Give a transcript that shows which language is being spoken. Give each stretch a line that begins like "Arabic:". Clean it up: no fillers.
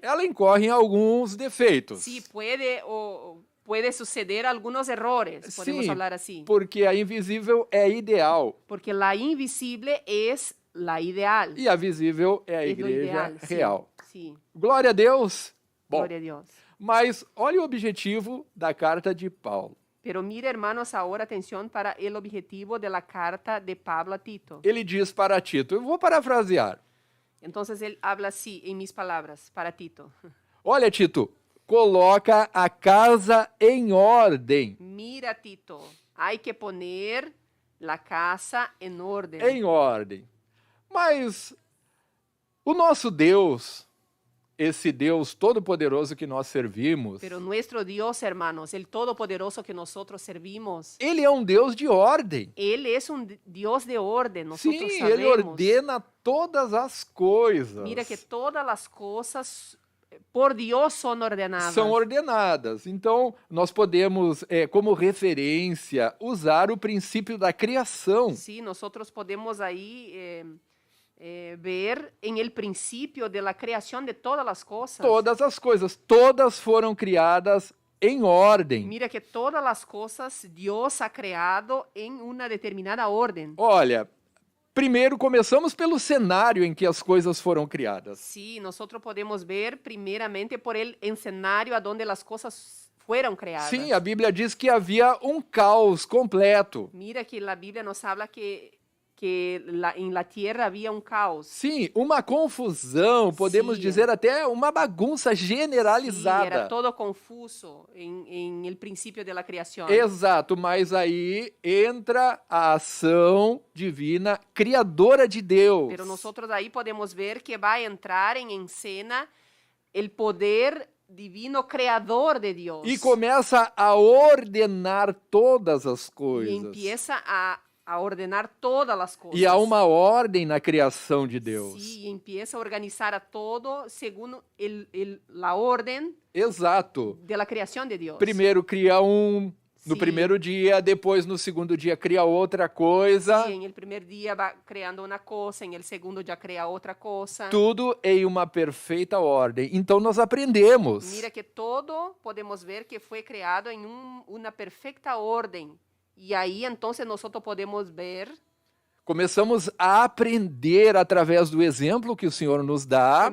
Portuguese: ela incorre em alguns defeitos.
Spanish: Sí, puede suceder algunos errores, podemos hablar así.
Portuguese: Porque a invisível é ideal.
Spanish: Porque la invisible es la ideal.
Portuguese: E a visível é a igreja ideal, real. Sim. Glória a Deus. Bom, Glória a Deus. Mas olha o objetivo da carta de Paulo.
Spanish: Pero mira, hermanos, ahora atención para el objetivo de la carta de Pablo a Tito.
Portuguese: Ele diz para Tito, eu vou parafrasear.
Spanish: Entonces él habla así, en mis palabras, para Tito.
Portuguese: Olha, Tito, coloca a casa em ordem.
Spanish: Mira, Tito, hay que poner la casa en orden.
Portuguese: Em ordem. Mas o nosso Deus, esse Deus todo-poderoso que nós servimos,
Spanish: Pero nuestro Dios, hermanos, el todopoderoso que nosotros servimos,
Portuguese: ele é um Deus de ordem.
Spanish: Él es un Dios de orden, nosotros
Portuguese: Sim,
Spanish: sabemos.
Portuguese: ele ordena todas as coisas.
Spanish: Mira que todas las cosas por Dios son ordenadas.
Portuguese: São ordenadas. Então, nós podemos, como referência, usar o princípio da criação.
Spanish: Sí, nosotros podemos ahí ver en el principio de la creación de todas las cosas.
Portuguese: Todas as coisas, todas foram criadas em ordem.
Spanish: Mira que todas las cosas Dios ha creado en una determinada orden.
Portuguese: Olha, primeiro começamos pelo cenário em que as coisas foram criadas.
Spanish: Sí, nosotros podemos ver primeramente por el escenario a donde las cosas fueron creadas.
Portuguese: Sim, a Bíblia diz que havia um caos completo.
Spanish: Mira que la Biblia nos habla que en la tierra había un caos.
Portuguese: Sim, uma confusão, podemos dizer até uma bagunça generalizada.
Spanish: Sí, era todo confuso en el principio de la creación.
Portuguese: Exato, mas aí entra a ação divina criadora de Deus.
Spanish: Pero nosotros ahí podemos ver que va a entrar en escena el poder divino creador de Dios.
Portuguese: E começa a ordenar todas as coisas.
Spanish: Y empieza a ordenar
Portuguese: todas as coisas. E há uma ordem na criação de Deus.
Spanish: Sí, empieza a organizar a todo segundo la orden.
Portuguese: Exato.
Spanish: De la creación de Dios.
Portuguese: Primeiro cria no primeiro dia, depois no segundo dia cria outra coisa.
Spanish: Sí, en el primer día va creando una cosa, en el segundo ya crea otra cosa.
Portuguese: Tudo em uma perfeita ordem. Então nós aprendemos.
Spanish: Mira que todo podemos ver que
Portuguese: foi criado em uma perfeita ordem. E aí, então, nós podemos ver. Começamos a aprender através do exemplo que o Senhor nos dá.